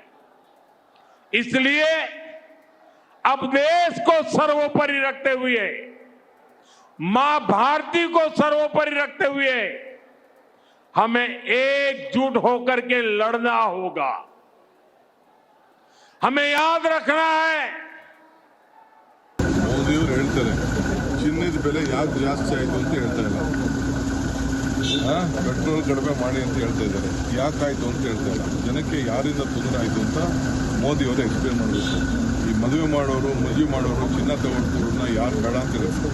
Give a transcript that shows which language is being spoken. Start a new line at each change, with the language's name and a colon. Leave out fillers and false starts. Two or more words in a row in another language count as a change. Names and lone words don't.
Hindi: इसलिए अब देश को सर्वोपरि रखते हुए, मां भारती को सर्वोपरि रखते हुए हमें एकजुट होकर के लड़ना होगा। हमें याद रखना है,
Kannada: ಮೋದಿಯವರು ಹೇಳ್ತಾರೆ ಚಿನ್ನದ ಬೆಲೆ ಯಾಕೆ ಜಾಸ್ತಿ ಆಯಿತು ಅಂತ ಹೇಳ್ತಾ ಇಲ್ಲ, ಪೆಟ್ರೋಲ್ ಕಡಿಮೆ ಮಾಡಿ ಅಂತ ಹೇಳ್ತಾ ಇದ್ದಾರೆ, ಯಾಕಾಯಿತು ಅಂತ ಹೇಳ್ತಾ ಇಲ್ಲ, ಜನಕ್ಕೆ ಯಾರಿಂದ ತೊಂದರೆ ಆಯಿತು ಅಂತ ಮೋದಿಯವರು ಎಕ್ಸ್ಪ್ಲೇನ್ ಮಾಡಬೇಕು. ಈ ಮದುವೆ ಮಾಡೋರು, ಚಿನ್ನ ತಗೊಳ್ತಿರೋರನ್ನ ಯಾರು ಬೇಡ ಅಂತ ಹೇಳ್ತಾರೆ.